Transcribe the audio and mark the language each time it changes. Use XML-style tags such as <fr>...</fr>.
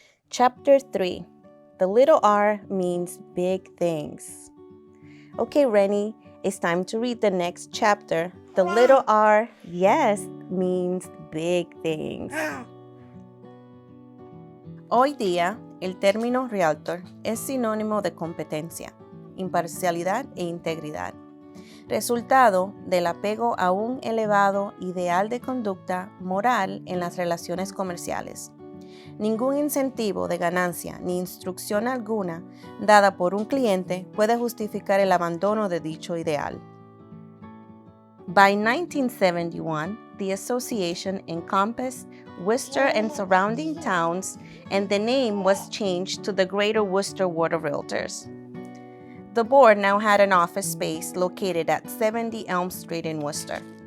<en>Chapter 3. The little R means big things. Okay, Rennie, it's time to read the next chapter. The little R, yes, means big things.</en> <es>Hoy día, el término realtor es sinónimo de competencia, imparcialidad e integridad, resultado del apego a un elevado ideal de conducta moral en las relaciones comerciales. Ningún incentivo de ganancia ni instrucción alguna dada por un cliente puede justificar el abandono de dicho ideal.</es> <en>By 1971, the association encompassed Worcester and surrounding towns, and the name was changed to the Greater Worcester Board of Realtors. The board now had an office space located at 70 Elm Street in Worcester.</en>